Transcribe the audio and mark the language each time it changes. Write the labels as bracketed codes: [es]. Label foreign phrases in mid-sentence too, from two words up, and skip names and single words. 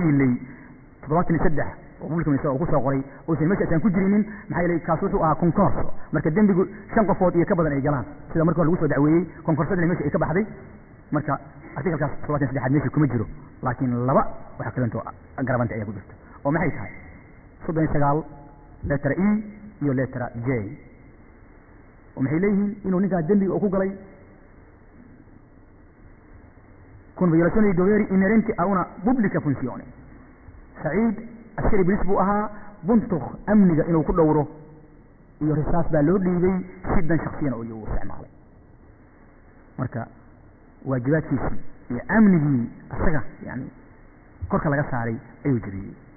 [so] yiilay 73 oo [en] public minister [so] uu ku soo qoray uusan meesha aan ku jirinin maxaa yeelay kaas wuxuu ahaa concorso marka dembigu 5 qofood iyo ka badan ay galaan sida markii lagu soo dacweeyey concorsadna meesha ay ka baxday marka artikelkaas 73 meesha kuma jiro laakiin laba waxa kalento agravante ayaa ku jirta oo maxay tahay 39 letter E iyo letter J oo maxay leeyihiin inuu ninka dembiga uu ku galay [it] con violazione dei doveri inerenti a una pubblica funzione [so] Saciid askari bilis buu ahaa buntuq amniga inuu ku dhowro iyo risaas baa loo dhiibay si dan shakhsiyan oo uu isticmaalay marka waajibaadkiisii iyo amnigii asaga yani korka laga saaray ayuu jiriyey